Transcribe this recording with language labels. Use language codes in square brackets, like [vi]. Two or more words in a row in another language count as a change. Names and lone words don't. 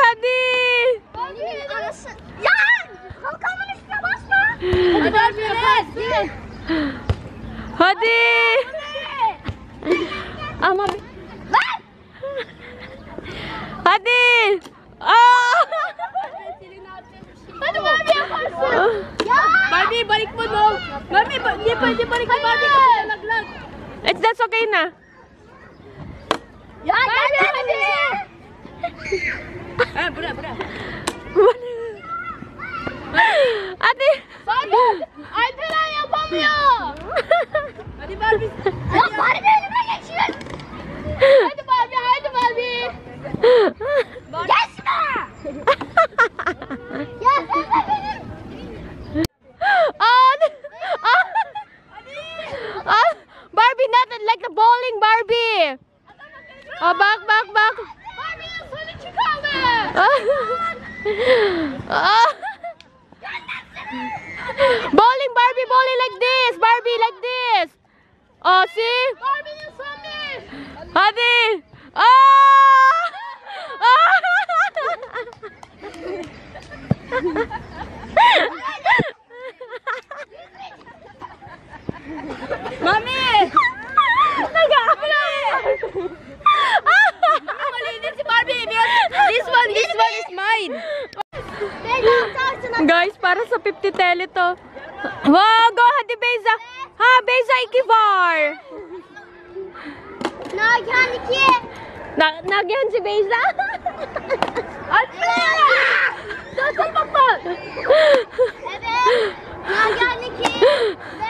[tr] Ya! Kalkamın üstüne basma. Hadi Alper'e. Hadi. Ama hadi. Hadi Barbie yaparsın. Ya! [tl] Barbie balik mo no. Barbie hindi pwede balik ni Barbie kasi nalaglag. [en] That's okay na. [tr] Ya Barbie hadi. Bura. Hadi. Barbie Alper yapamıyor. Hadi Barbie. Ya Barbie önüme geçiyor. Hadi Barbie. Geçme. Ya sen de benim. Barbie, [en] not like the bowling Barbie. [tr] Bak. Barbie'nin sonu çıkaldı. [en] Bowling Barbie, bowling like this. Barbie like this. Oh, see? [tr] Barbie'nin sonu. Hadi. Mami! [tl] Malinis si Barbie. [en] This one is mine. [tl] Guys, para sa 50 tele to. [en] Wow, go [tr] hadi Beyza. Ha, Beyza iki var. Nagihan 2. [tl] Nagyan si Beyza. Alper! Sasalmak pa! [tr] Evet. Nagihan 2. Ve...